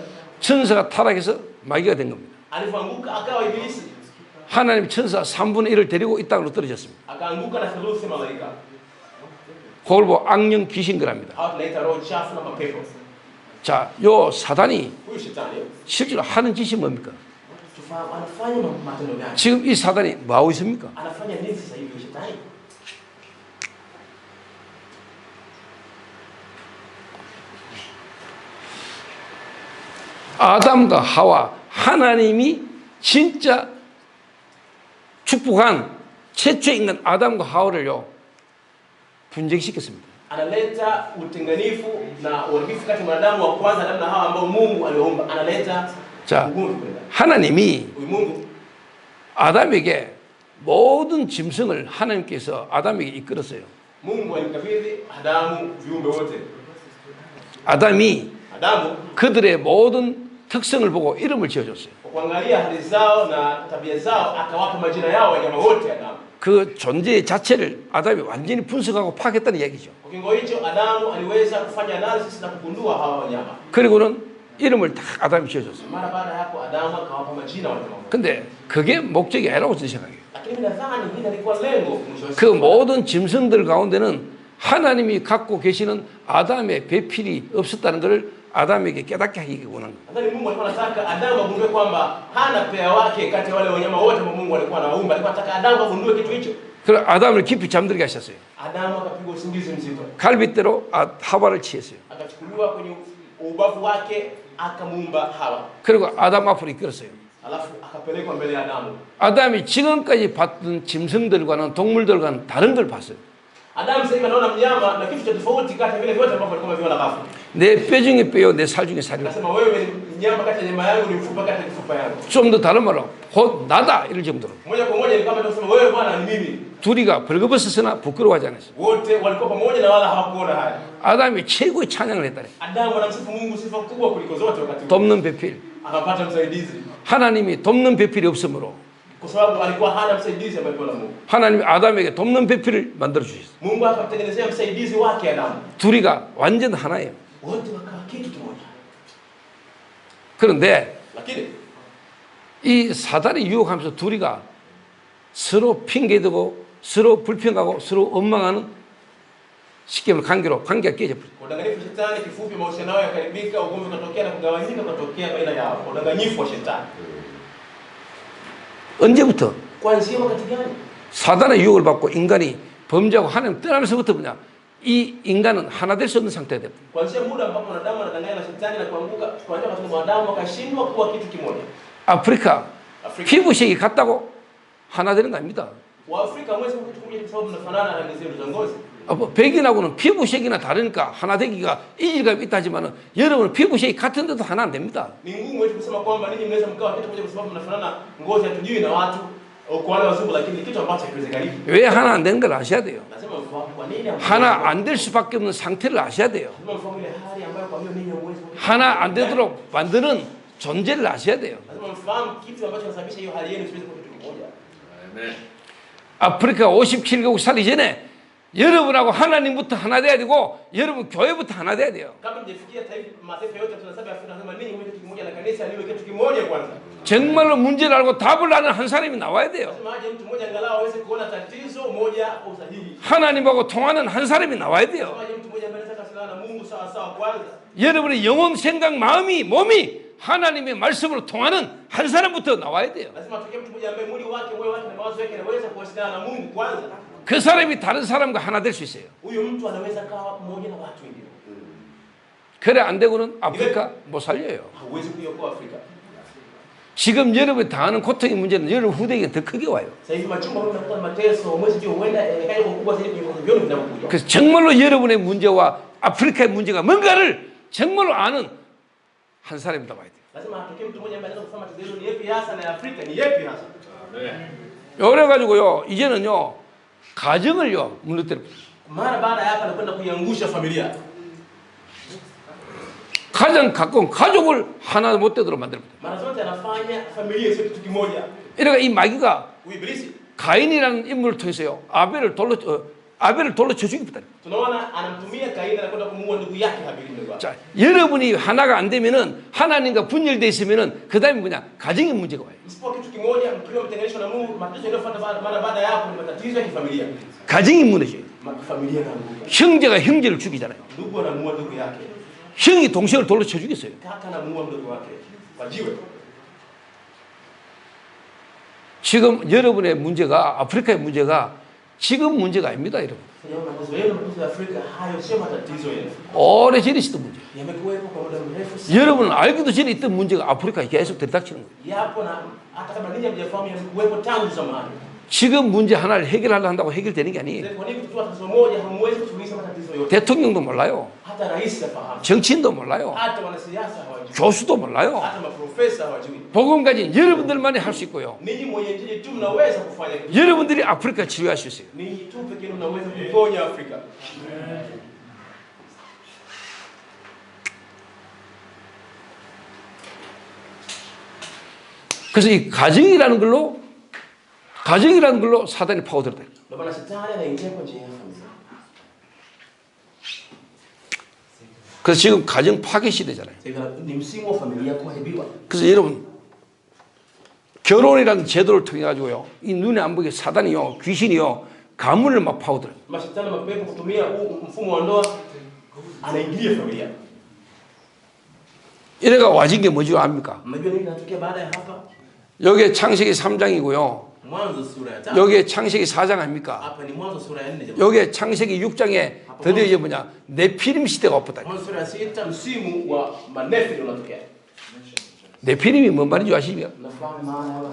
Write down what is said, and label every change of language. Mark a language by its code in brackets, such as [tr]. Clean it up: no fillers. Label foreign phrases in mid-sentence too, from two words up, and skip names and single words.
[ko] 천사가 타락해서 마귀가 된 겁니다. [sw] Alipoanguka akawa ibilisi. [ko] 하나님 천사 3분의 1을 데리고 이 땅으로 떨어졌습니다. [sw] Akaanguka na thuluthi malaika. [ko] 그걸 보고 악령 귀신 거랍니다. [sw] Hao tunaita roho chafu na mapepo. [ko] 자, 요 사단이 [sw] Huyu shetani [ko] 실제로 하는 짓이 뭡니까? [sw] tufahamu anafanya matendo gani? [ko] 지금 이 사단이 뭐하고 있습니까? [sw] Anafanya nini sasa hivi huyu shetani? [ko] 아담과 하와 하나님이 진짜 축복한 최초의 인간 아담과 하와를요 분쟁시켰습니다. [sw] Analeta utenganifu na uharibifu kati ya mwanadamu wa kwanza na Hawa ambao Mungu aliwaumba. Analeta [ko] 자, [sw] ugomvi kwenda. [ko] 하나님이 [sw] Huyu Mungu [ko] 아담에게 모든 짐승을 하나님께서 아담에게 이끌었어요. [sw] Mungu alimkabidhi Adamu viumbe wote. [ko] 아담이 [sw] Adamu [ko] 그들의 모든 특성을 보고 이름을 지어줬어요. [sw] kwa kuangalia hali zao na tabia zao akawapa majina yao wanyama wote Adamu. [ko] 그 존재 자체를 아담이 완전히 분석하고 파악했다는 얘기죠. [sw] Kwa kiwango hicho Adamu aliweza kufanya analysis na kugundua hawa wanyama. [ko] 그리고는 이름을 다 아담이 지어줬어요. [sw] Mara baada ya hapo Adamu akawapa majina wanyama wote. [ko] 근데 그게 목적이 아니라고 저는 생각해요. [sw] Lakini mimi nadhani hili lilikuwa lengo mwisho wa [ko] 그 [sw] siku. [ko] 모든 짐승들 가운데는 하나님이 갖고 계시는 아담의 배필이 없었다는 것을 아담에게 깨닫게 하기 원한 거예요. [sw] Nadhani Mungu alikuwa anataka Adamu agundue kwamba hana pea wake kati ya wale wanyama wote ambao Mungu alikuwa anawaumba. Alikuwa anataka Adamu agundue kitu hicho. [ko] 그래서 아담을 깊이 잠들게 하셨어요. [sw] Adamu akapigwa usingizi mzito. [ko] 갈빗대로 하와를 취했어요. [sw] Akachukuliwa kwenye ubavu wake akamuumba Hawa. [ko] 그리고 아담 앞으로 이끌었어요. [sw] Alafu akapelekwa mbele ya Adamu. [ko] 아담이 지금까지 봤던 짐승들과는 동물들과는 다른 걸 봤어요. [sw] Adamu sasa hivi anaona mnyama na kitu cha tofauti kati ya vile vyote ambavyo alikuwa ameviona bafu. [ko] 내 뼈 중에 뼈요, 내 살 중에 살이요. [sw] Anasema wewe ni mnyama kati ya nyama yangu, ni mfupa kati ya mifupa yangu. [ko] 좀 더 다른 말로 곧 나다 이럴 정도로. [sw] Moja kwa moja ni kama tunasema wewe Bwana ni mimi. [ko] 둘이가 벌거벗었으나 부끄러워하지 않았어요. [sw] Wote walikuwa pamoja na wala hawakuona haya. [ko] 아담이 최고의 찬양을 했다네. [sw] Adamu anamsifu Mungu sifa kubwa kuliko zote wakati huo. [ko] 돕는 배필. [sw] Akapata msaidizi. [ko] 하나님이 돕는 배필이 없으므로 [sw] Kwa sababu alikuwa hana msaidizi ambaye alikuwa na Mungu. [ko] 하나님이 아담에게 돕는 배필을 만들어 주셨어요. [sw] Mungu akamtengenezea msaidizi wake Adamu. [ko] 둘이가 완전 하나예요. [sw] Wote wakawa kitu kimoja. [ko] 그런데 [sw] Lakini [ko] 이 사단이 유혹하면서 둘이가 서로 핑계대고 서로 불평하고 서로 원망하는 쉽게 말하면 관계가 깨져버려요. [sw] udanganyifu shetani, kifupi, mahusiano yao yakaribika, ugomvi ukatokea na kugawanyika kutokea baina yao. Udanganyifu wa shetani. [ko] 언제부터? [sw] Kuanzia wakati gani? [ko] 사단의 유혹을 받고 인간이 범죄하고 하나님 떠나면서부터 뭐냐? 이 인간은 하나 될 수 없는 상태가 됩니다. [sw] Kuanzia muda ambapo mwanadamu anadanganya na shetani na kuanguka, kuanzia wakati mwanadamu akashindwa kuwa kitu kimoja. [ko] 아프리카 [sw] Afrika. [ko] 피부색이 같다고 하나 되는 거 아닙니다. [sw] Waafrika hamwezi kuwa kitu kimoja kwa sababu mnafanana rangi zenu za ngozi. [ko] 백인하고는 피부색이나 다르니까 하나 되기가 이질감이 있다 하지만은 여러분은 피부색이 같은데도 하나 안 됩니다. [sw] Ni ngumu wetu kusema kwamba ninyi mnaweza mkawa kitu kimoja kwa sababu mnafanana ngozi, hatujui na watu kwa wale wazungu, lakini kitu ambacho hakiwezekani. [ko] 왜 하나 안 되는 걸 아셔야 돼요. [sw] Lazima mfahamu kwa nini [ko] 하나 안 될 수밖에 없는 상태를 아셔야 돼요. [sw] lazima mfahamu ile hali ambayo kwa hiyo ninyi hamwezi kuwa. [ko] 하나 안 되도록 만드는 존재를 아셔야 돼요. [sw] Lazima mfahamu kitu ambacho kinasababisha hiyo hali yenu isiweze kuwa kitu kimoja. [ko] 아멘. 아프리카 57개국 살기 전에 여러분하고 하나님부터 하나 돼야 되고 여러분 교회부터 하나 돼야 돼요. [sw] Kabla mjafikia mataifa yote tunasema Afrika, lazima ninyi mwe kitu kimoja na kanisa liwe kitu kimoja kwanza. [ko] 정말로 문제를 알고 답을 아는 한 사람이 나와야 돼요. [sw] Lazima aje mtu mmoja angalau aweze kuona tatizo moja kwa usahihi. [ko] 하나님하고 통하는 한 사람이 나와야 돼요. [sw] Lazima aje mtu mmoja ambaye anaweza kuwasiliana na Mungu sawa sawa kwanza. [ko] 여러분의 영혼, 생각, 마음이, 몸이 하나님의 말씀으로 통하는 한 사람부터 나와야 돼요. [sw] Lazima atokee mtu mmoja ambaye mwili wake, moyo wake na mawazo yake yanaweza kuwasiliana na Mungu kwanza. [ko] 그 사람이 다른 사람과 하나 될 수 있어요. [sw] Huyo mtu anaweza kawa mmoja na watu wengine. [ko] 그래 안 되고는 아프리카 못 살려요. [sw] Hauwezi kuiokoa Afrika. [ko] 지금 여러분이 당하는 고통의 문제는 여러분 후대에게 더 크게 와요. [sw] Sasa hivi machumba huko yanakuwa mateso, mwezi juu huenda hayo kubwa zaidi kuliko vyote vinavyokuja. [ko] 그래서 정말로 여러분의 문제와 아프리카의 문제가 뭔가를 정말로 아는 한 사람이 나와야 돼요. [sw] Lazima atokee mtu mmoja ambaye anaweza kusema tatizo ni yapi hasa na Afrika ni yapi hasa. [ko] 아멘. 그래가지고요 이제는요 가정을요 무너뜨려. [sw] Mara baada ya hapa anakwenda kuiangusha familia. [ko] 가장 가까운 가족을 하나 못 되도록 만듭니다. [sw] Mara zote anafanya familia isiwe kitu kimoja. [ko] 이러니까 이 마귀가 [sw] Huyu ibilisi [ko] 가인이라는 인물을 통해서요 아벨을 돌로 쳐 죽입니다. [sw] tunaona anamtumia Kaini anakwenda kumuua ndugu yake Habili ndugu yake. [ko] 자, 여러분이 하나가 안 되면은 하나님과 분열돼 있으면은 그다음에 뭐냐 가정의 문제가 와요. [sw] Isipokuwa kitu kimoja, mkiwa mtenganishwa na Mungu, matatizo yanayofuata mara baada ya hapo ni matatizo ya kifamilia. [ko] 가정이 무너져요. [sw] Familia inaanguka. [ko] 형제가 형제를 죽이잖아요. [sw] Ndugu anamuua ndugu yake. [ko] 형이 동생을 돌로 쳐 죽였어요. [sw] Kaka anamuua ndugu wake kwa jiwe. [ko] 지금 여러분의 문제가 아프리카의 문제가 지금 문제가 아닙니다, 여러분. [sw] Matatizo ya Afrika hayo sio matatizo yenu. [ko] 오래전에 있었던 문제. [sw] Yamekuwepo kwa muda mrefu sana. [ko] 여러분은 알기도 전에 있던 문제가 아프리카에 계속 들이닥치는 거예요. [sw] Yapo na hata kama ninyi hamjafahamu yamekuwepo tangu zamani. [ko] 지금 문제 하나를 해결하려 한다고 해결되는 게 아니에요. [sw] Kwa nini kutoa tatizo moja hamwezi kusuluhisha matatizo yote? [ko] 대통령도 몰라요. [sw] Hata rais hafahamu. [ko] 정치인도 몰라요. [sw] Hata wanasiasa hawajui. [ko] 교수도 몰라요. [sw] Hata maprofesa hawajui. [ko] 복음 가진 여러분들만이 할 수 있고요. [sw] Ninyi mwenye injili tu mnaweza kufanya kitu. [ko] 여러분들이 아프리카 치료할 수 있어요. [sw] Ninyi tu pekee mnaweza kuponya Afrika. [ko] 그래서 이 가정이라는 걸로 사단이 파고들었다. [sw] Ndio maana shetani anaingia kwa njia ya familia. [ko] 그래서 지금 가정 파괴 시대잖아요. [sw] Sasa ni msimu wa familia kuharibiwa. [ko] 그래서 여러분 결혼이라는 제도를 통해 가지고요, 이 눈에 안 보이게 사단이요, 귀신이요, 가문을 막 파고들어요. [sw] Mashetani mapepo kutumia huu mfumo wa ndoa anaingilia familia. [ko] 이래가 와진 게 뭔지 압니까? [sw] Mnajua nini kinatokea baada ya hapa? [ko] 여기에 창세기 3장이고요. [sw] Mwanzo sura ya 5. [ko] 여기에 창세기 4장 아닙니까? [sw] Hapa ni Mwanzo sura ya 4 jamani. [ko] 여기에 창세기 6장에 드디어 이제 뭐냐, 네피림 시대가 왔다. [sw] Mwanzo sura ya 6 msimu wa manefili unatokea. [ko] 네피림이 뭔 말인지 아십니까? [sw] Unafahamu maana ya